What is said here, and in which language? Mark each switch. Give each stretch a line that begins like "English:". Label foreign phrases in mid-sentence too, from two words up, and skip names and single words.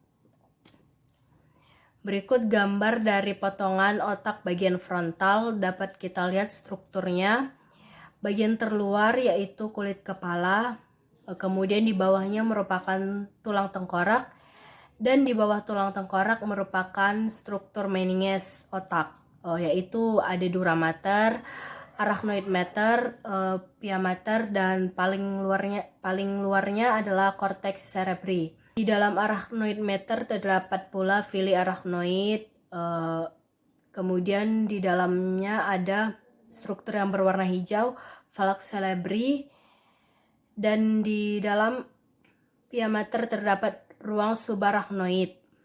Indonesian: Berikut gambar dari potongan otak bagian frontal, dapat kita lihat strukturnya. Bagian terluar yaitu kulit kepala, kemudian di bawahnya merupakan tulang tengkorak, dan di bawah tulang tengkorak merupakan struktur meninges otak, yaitu ada
Latin: dura mater, arachnoid mater, pia mater,
Indonesian: dan paling luarnya adalah
Latin: cortex cerebri.
Indonesian: Di dalam
Latin: arachnoid mater
Indonesian: terdapat pula
Latin: villi arachnoid,
Indonesian: kemudian di dalamnya ada struktur yang berwarna hijau,
Latin: falx cerebri,
Indonesian: dan di dalam
Latin: pia mater
Indonesian: terdapat ruang subarachnoid.